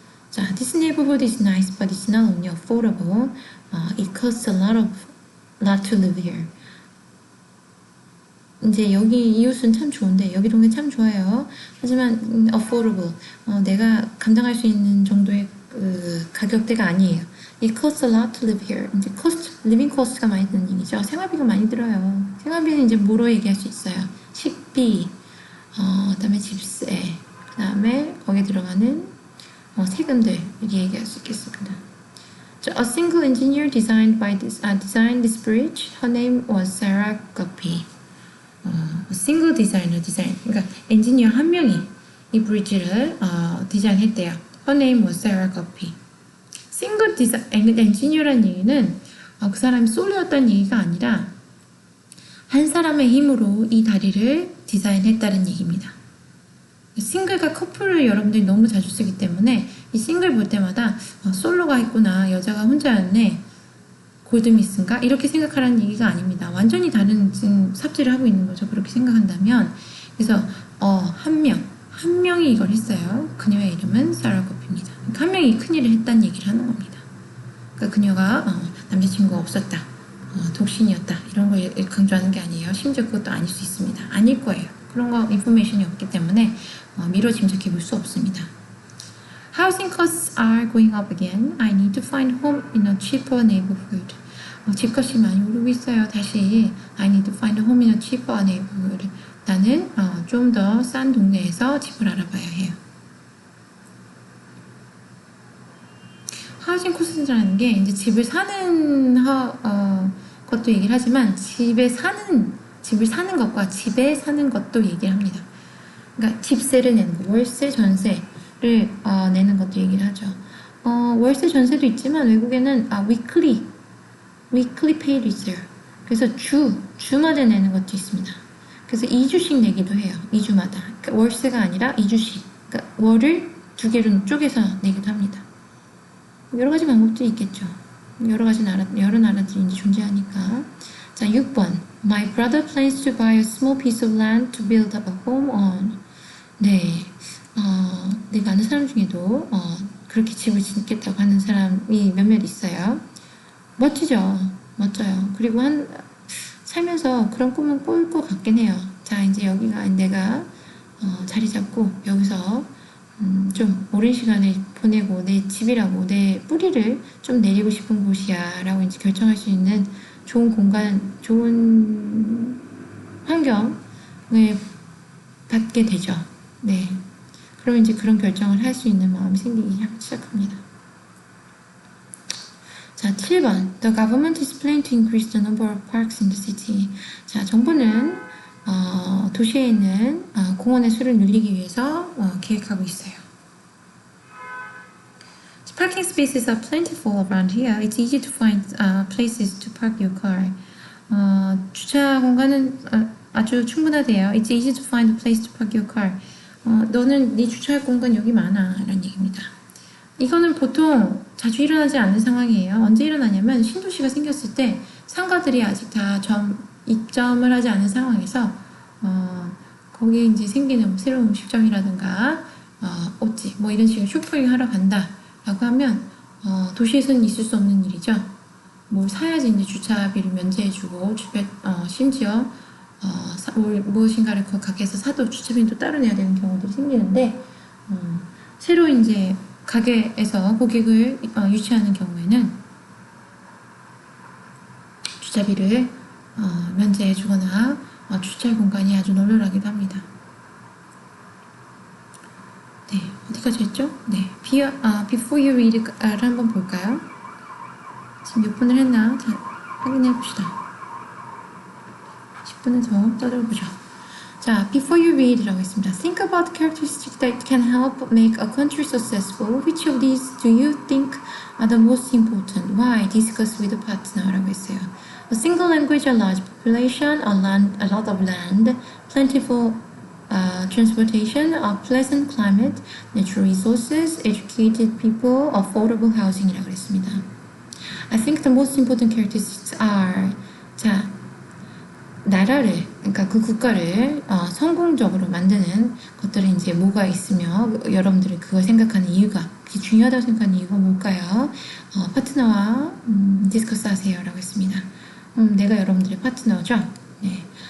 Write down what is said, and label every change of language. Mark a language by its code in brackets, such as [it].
[en] 자, this neighborhood is nice, but it's not only affordable. It costs a lot to live here. [ko] 이제 여기 이웃은 참 좋은데 여기 동네 참 좋아요. 하지만 affordable, 내가 감당할 수 있는 정도의 그 가격대가 아니에요. [en] It costs a lot to live here. [ko] 이제 [en] living cost [ko] 가 많이 드는 얘기죠. 생활비가 많이 들어요. 생활비는 이제 뭐로 얘기할 수 있어요? 식비, 그다음에 집세, 그다음에 거기에 들어가는 세금들 이렇게 얘기할 수 있겠습니다. [en] A single engineer designed this bridge. Her name was Sarah Guppy. [ko] 싱글 디자이너 그러니까 엔지니어 한 명이 이 브리지를 디자인했대요. Her name was Sarah Guppy. 싱글 엔지니어라는 얘기는 그 사람이 솔로였다는 얘기가 아니라 한 사람의 힘으로 이 다리를 디자인했다는 얘기입니다. 싱글과 커플을 여러분들이 너무 자주 쓰기 때문에 이 싱글 볼 때마다 솔로가 있구나, 여자가 혼자였네, 골드미스인가? 이렇게 생각하라는 얘기가 아닙니다. 완전히 다른 지금 삽질을 하고 있는 거죠. 그렇게 생각한다면. 그래서 한 명이 이걸 했어요. 그녀의 이름은 사라 거피입니다. 그러니까 한 명이 큰일을 했다는 얘기를 하는 겁니다. 그러니까 그녀가 남자친구가 없었다, 독신이었다, 이런 걸 강조하는 게 아니에요. 심지어 그것도 아닐 수 있습니다. 아닐 거예요. 그런 거 인포메이션이 없기 때문에 미뤄 짐작해 볼 수 없습니다. [en] Housing costs are going up again. I need to find home in a cheaper neighborhood. [ko] 집값이 많이 오르고 있어요. 다시 [en] I need to find a home in a cheaper neighborhood. [ko] 나는 좀 더 싼 동네에서 집을 알아봐야 해요. 하우징 코스트라는 게 이제 집을 사는 것도 얘기를 하지만 집을 사는 것과 집에 사는 것도 얘기를 합니다. 그러니까 집세를 내는 거, 월세, 전세 를 내는 것도 얘기를 하죠. 월세 전세도 있지만 외국에는 [en] weekly pay [ko] 도 있어요. 그래서 주마다 내는 것도 있습니다. 그래서 2주씩 내기도 해요. 2주마다. 그러니까 월세가 아니라 2주씩. 그러니까 월을 2개로 쪼개서 내기도 합니다. 여러 가지 방법들이 있겠죠. 여러 나라들이 이제 존재하니까. 자, 6번. [en] My brother plans to buy a small piece of land to build up a home on. [ko] 네. 내가 아는 사람 중에도 그렇게 집을 짓겠다고 하는 사람이 몇몇 있어요. 멋지죠? 멋져요. 그리고 살면서 그런 꿈은 꿀 것 같긴 해요. 자, 이제 여기가 내가 자리 잡고 여기서 좀 오랜 시간을 보내고 내 집이라고 내 뿌리를 좀 내리고 싶은 곳이야 라고 이제 결정할 수 있는 좋은 공간, 좋은 환경을 받게 되죠. 네. 그러면 이제 그런 결정을 할 수 있는 마음이 생기기 시작합니다. 자, 7번. [en] The government is planning to increase the number of parks in the city. [ko] 자, 정부는 도시에 있는 공원의 수를 늘리기 위해서 계획하고 있어요. [en] Parking spaces are plentiful around here. It's easy to find places to park your car. [ko] 주차 공간은 아주 충분하대요. [en] It's easy to find a place to park your car. [ko] 너는 네 주차할 공간 여기 많아 라는 얘기입니다. 이거는 보통 자주 일어나지 않는 상황이에요. 언제 일어나냐면 신도시가 생겼을 때 상가들이 아직 다 입점을 하지 않은 상황에서 거기에 이제 생기는 새로운 음식점이라든가 옷집 뭐 이런 식으로 쇼핑을 하러 간다 라고 하면 도시에서는 있을 수 없는 일이죠. 뭘 사야지 이제 주차비를 면제해주고 심지어 무엇인가를 그 가게에서 사도 주차비도 따로 내야 되는 경우들이 생기는데 새로 이제 가게에서 고객을 유치하는 경우에는 주차비를 면제해주거나 주차 공간이 아주 널널하기도 합니다. 네, 어디까지 했죠? 네, [en] before you read [ko] 를 한번 볼까요? 지금 몇 분을 했나? 자, 확인해 봅시다. 10분을 더 떠들어보죠. 자, [en] before you read [ko] 라고 했습니다. [en] Think about characteristics that can help make a country successful. Which of these do you think are the most important? Why? Discuss with a partner [ko] 라고 했어요. [en] A single language, a large population, a lot of land, plentiful transportation, a pleasant climate, natural resources, educated people, affordable housing [ko] 이라고 그랬습니다. [en] I think the most important characteristics are [ko] 자, 나라를 그러니까 그 국가를 성공적으로 만드는 것들은 이제 뭐가 있으며 여러분들이 그걸 생각하는 이유가 그게 중요하다고 생각하는 이유가 뭘까요? 파트너와 디스커스 하세요 라고 했습니다. 내가 여러분들의 파트너죠. 네.